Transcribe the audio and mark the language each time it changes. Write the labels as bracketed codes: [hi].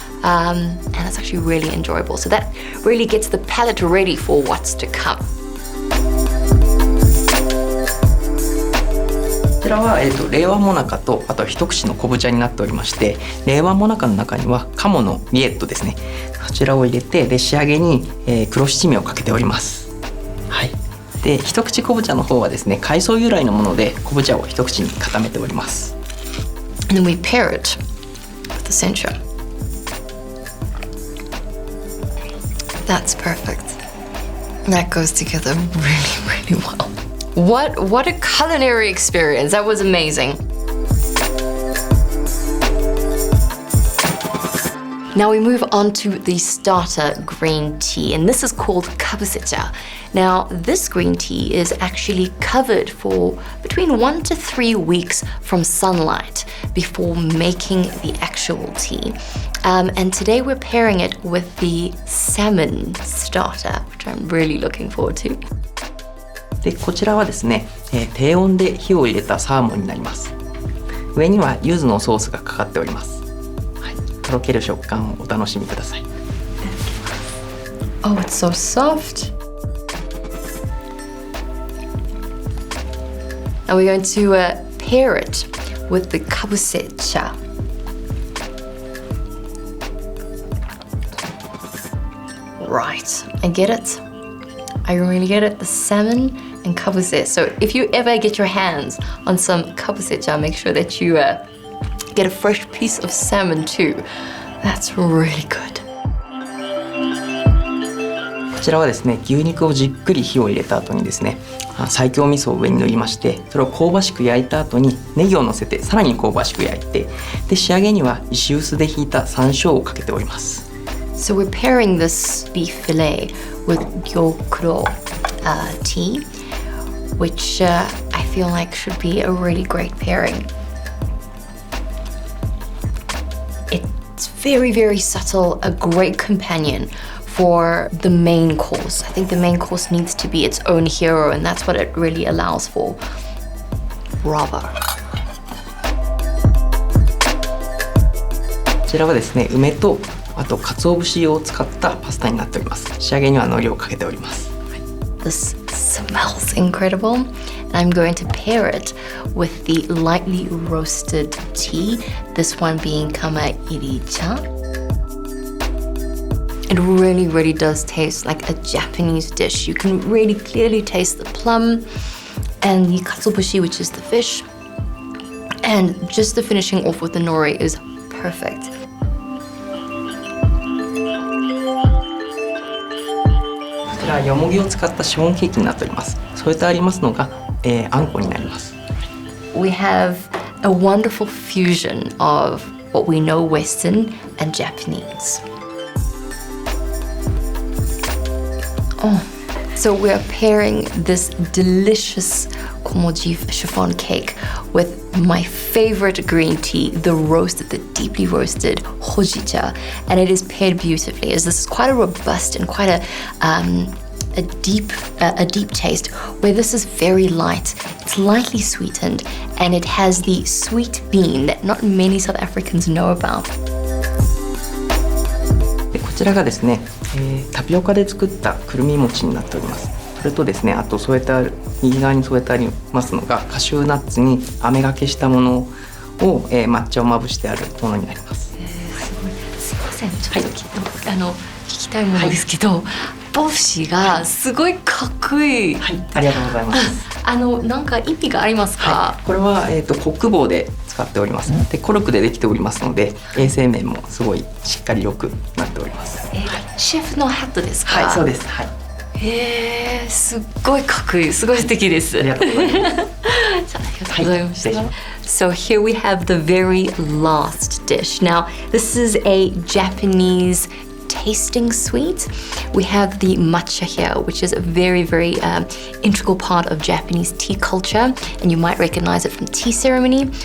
[en] And it's actually really enjoyable. So that really gets the palate ready for what's to come. [ja] こちらは、令和もなかとあと一口の昆布茶になっておりまして、令和もなかの中には鴨のリエットですね、こちらを入れて、で仕上げに、黒七味をかけております。はい。で一口昆布茶の方はですね、海藻由来のもので昆布茶を一口に固めております。 [en] And then we pair it with the sencha. That's perfect. That goes together really, really well. What a culinary experience. That was amazing. Now we move on to the starter green tea, and this is called kabusecha. Now, this green tea is actually covered for between 1 to 3 weeks from sunlight before making the actual tea. And today we're pairing it with the salmon starter, which I'm really looking forward to. [ja] でこちらはですね、低温で火を入れたサーモンになります。上には柚子のソースがかかっております。はい、とろける食感をお楽しみください。 [en] Oh, it's so soft. And we're going to pair it with the kabusecha. Right, I get it. I really get it. The salmon and kabusecha. So if you ever get your hands on some kabusecha, make sure that you get a fresh piece of salmon too. That's really good. [ja] こちらはですね、牛肉をじっくり火を入れた後にですね、西京味噌を上に塗りまして、それを香ばしく焼いた後にネギを乗せてさらに香ばしく焼いて、で仕上げには石臼でひいた山椒をかけております。 [en] So we're pairing this beef fillet with gyokuro tea, which I feel like should be a really great pairing. It's very, very subtle, a great companion for the main course. I think the main course needs to be its own hero, and that's what it really allows for. Bravo. [ja] こちらはですね、梅とあと鰹節を使ったパスタになっております。仕上げには海苔をかけております。 [en] This smells incredible. And I'm going to pair it with the lightly roasted tea, this one being iricha. It really, really does taste like a Japanese dish. You can really clearly taste the plum and the katsuobushi, which is the fish. And just the finishing off with the nori is perfect. [ja] こちらよもぎを使ったシフォンケーキになっております。添えてありますのが、あんこになります。 [en] We have a wonderful fusion of what we know Western and Japanese. Oh, So we're pairing this delicious komoji chiffon cake with my favorite green tea, the deeply roasted hojicha, and it is paired beautifully as this is quite a robust and quite a deep taste, where this is very light. It's lightly sweetened and it has the sweet bean that not many South Africans know about. [ja] でこちらがですね、タピオカで作ったくるみ餅になっております。それとですね、あと右側に添えてありますのがカシューナッツに飴がけしたものを、抹茶をまぶしてあるものになります。すいません、ちょっと聞きたいものですけど、帽子がすごいかっこいい。はい、ありがとうございます。なんか意味がありますか？これはコック棒で使っております。でコルクでできておりますので、衛生面もすごいしっかり良くなっております。シェフのハットですか？はい、そうです。はい。すっごいかっこいい。すごい素敵です。ありがとうございます。ありがとうございました。 [en] So here we have the very last dish. Now, this is a Japanese tasting sweet. We have the matcha here, which is a very, very integral part of Japanese tea culture, and you might recognize it from tea ceremony.